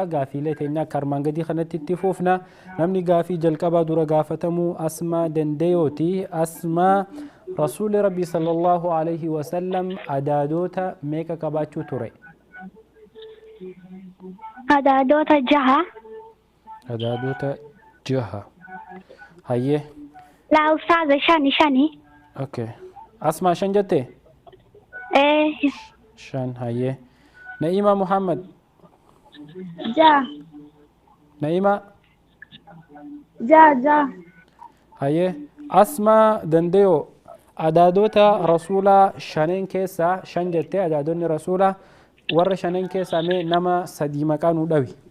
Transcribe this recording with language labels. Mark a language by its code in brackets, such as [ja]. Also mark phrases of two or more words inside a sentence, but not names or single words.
[om] Gaafiilee teenya akka armaan gadii kanatti itti fufna. Namni gaafii jalqabaa dura gaafatamu Asmaa Dandeyooti. Asmaa Rasuulli Rabbii [ar] صلى الله عليه وسلم [om] adaadoota meeqa qabaachuu ture? Adaadoota jaha. Adaadoota jaha. Hayyee. [ar] لا أستاذة شاني [om] Okay. Asmaa shan jettee? [ar] إيه [om] Shan hayyee. Naima Muhammad. Ja. Naima. Ja. Hayyee. Asmaa Dandeyo adaadoota rasuulaa shaneen keessaa shan jettee adaadonni rasuulaa warra shaneen keessaa mee nama sadii maqaa nuu dhawi.